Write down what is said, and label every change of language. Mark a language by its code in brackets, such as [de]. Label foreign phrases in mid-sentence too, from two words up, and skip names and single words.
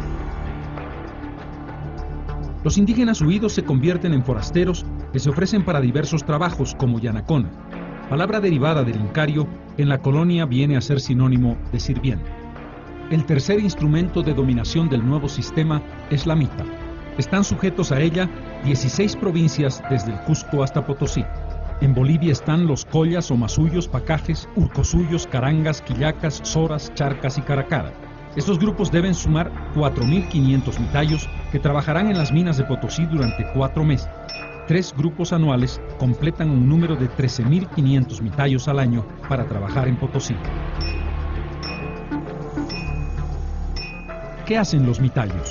[es] Los indígenas huidos se convierten en forasteros que se ofrecen para diversos trabajos, como yanacona, palabra derivada del incario, que en la colonia viene a ser sinónimo de sirviente. El tercer instrumento de dominación del nuevo sistema es la mita. Están sujetos a ella 16 provincias desde el Cusco hasta Potosí. En Bolivia están los Collas o Masuyos, Pacajes, Urcosuyos, Carangas, Quillacas, Soras, Charcas y Caracaras. Estos grupos deben sumar 4.500 mitayos que trabajarán en las minas de Potosí durante 4 meses. 3 grupos anuales completan un número de 13.500 mitayos al año para trabajar en Potosí. ¿Qué hacen los mitayos?